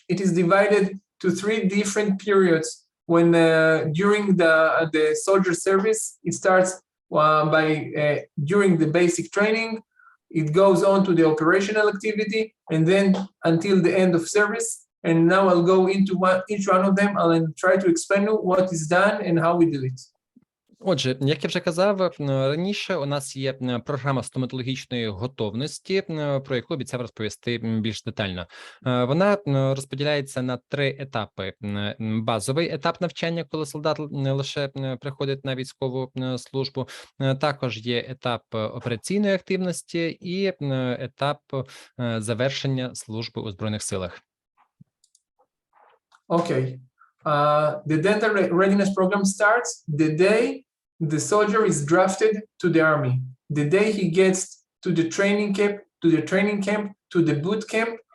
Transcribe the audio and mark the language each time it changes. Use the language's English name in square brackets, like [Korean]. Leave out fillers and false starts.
[English] It is divided to 3 different periods. When during the soldier service, it starts during the basic training, it goes on to the operational activity, and then until the end of service. And now I'll go into each one of them. I'll try to explain you what is done and how we do it. [Ukrainian] Отже, як я вже казав раніше, у нас є програма стоматологічної готовності, про яку обіцяв розповісти більш детально. Вона розподіляється на 3 етапи. Базовий етап навчання, коли солдат лише приходить на військову службу. Також є етап операційної активності і етап завершення служби у Збройних силах. [English] Okay. The dental readiness program starts the day the soldier is drafted to the army. The day he gets to the training camp, to the boot camp.